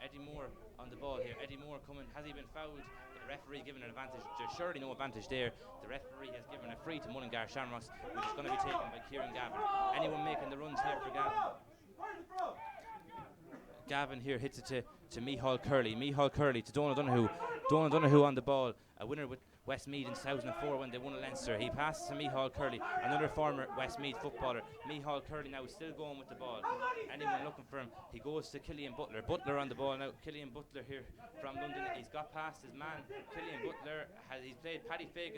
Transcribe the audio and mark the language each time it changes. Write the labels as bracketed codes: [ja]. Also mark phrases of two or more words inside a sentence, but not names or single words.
[en] Eddie Moore on the ball here. Eddie Moore coming. Has he been fouled? The referee given an advantage. There's surely no advantage there. The referee has given a free to Mullingar Shamrocks, which is going to be taken by Kieran Gavin. Anyone making the runs here for Gavin? Gavin here hits it to Micheál Curley. Micheál Curley to Donald Donoghue. Donald Donoghue on the ball. A winner with Westmeath in 2004 when they won a Leinster. He passes to Micheál Curley, another former Westmeath footballer. Micheál Curley now is still going with the ball. Anyone looking for him? He goes to Killian Butler. Butler on the ball now. Killian Butler here from London. He's got past his man. Killian Butler he's played Paddy Fagan.